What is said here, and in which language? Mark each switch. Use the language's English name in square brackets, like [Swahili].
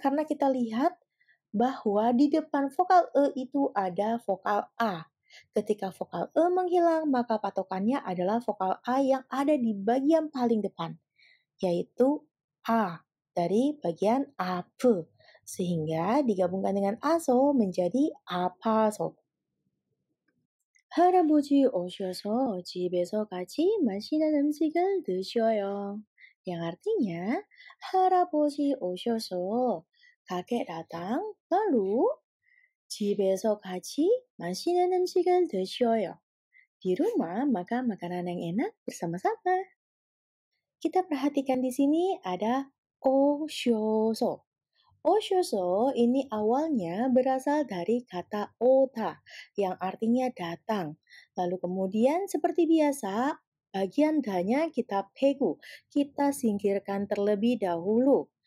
[Indonesian] Karena kita lihat bahwa di depan vokal e itu ada vokal a. Ketika vokal e menghilang, maka patokannya adalah vokal a yang ada di bagian paling depan, yaitu a dari bagian ape. Sehingga digabungkan dengan aso menjadi apaso. [Korean] 할아버지 오셔서 집에서 같이 맛있는 음식을 드셔요. [Indonesian] Yang artinya, [Korean] 할아버지 오셔서 [Indonesian] kakek datang, lalu [Korean] 집에서 같이 맛있는 음식을 드셔요. [Indonesian] Di rumah makan makanan yang enak bersama-sama. Kita perhatikan di sini ada 오셔서. 오셔서 ini awalnya berasal dari kata ota yang artinya datang. Lalu kemudian seperti biasa, bagian danya kita pegu, kita singkirkan terlebih dahulu.